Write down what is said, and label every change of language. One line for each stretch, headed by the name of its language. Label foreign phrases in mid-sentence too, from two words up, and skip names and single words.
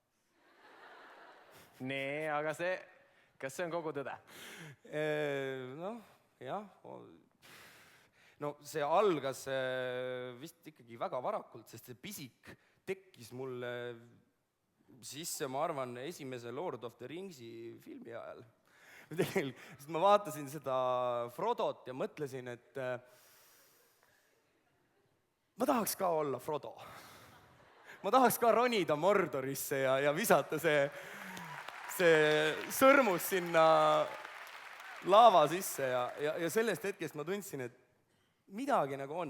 Estonian: Nee, aga kas see on kogu tõde? Jah. No see algas vist ikkagi väga varakult, sest see pisik tekkis mulle sisse, ma arvan, esimese Lord of the Ringsi filmi ajal. Sest ma vaatasin seda Frodot ja mõtlesin, et ma tahaks ka olla Frodo. Ma tahaks ka ronida Mordorisse ja visata see sõrmus sinna laava sisse ja sellest hetkest ma tundsin, et midagi nagu on.